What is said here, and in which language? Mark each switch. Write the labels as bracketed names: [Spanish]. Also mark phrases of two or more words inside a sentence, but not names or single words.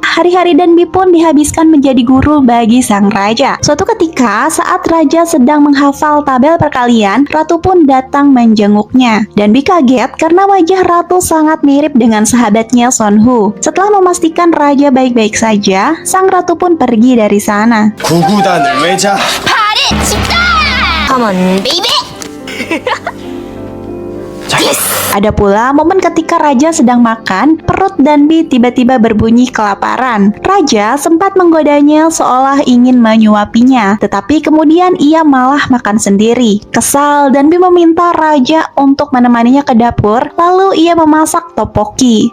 [Indonesian] Hari-hari Danby pun dihabiskan menjadi guru bagi sang raja. Suatu ketika, saat Raja sedang menghafal tabel perkalian, Ratu pun datang menjenguknya. Danby kaget karena wajah Ratu sangat mirip dengan sahabatnya Sonhu. Setelah memastikan Raja baik-baik saja, sang Ratu pun pergi dari sana. [Korean] 구구단을 외자. 파리 집다! [English] Come on, baby! [Indonesian] Ada pula momen ketika Raja sedang makan, perut Danby tiba-tiba berbunyi kelaparan. Raja sempat menggodanya seolah ingin menyuapinya, tetapi kemudian ia malah makan sendiri. Kesal, Danby meminta Raja untuk menemaninya ke dapur, lalu ia memasak topoki.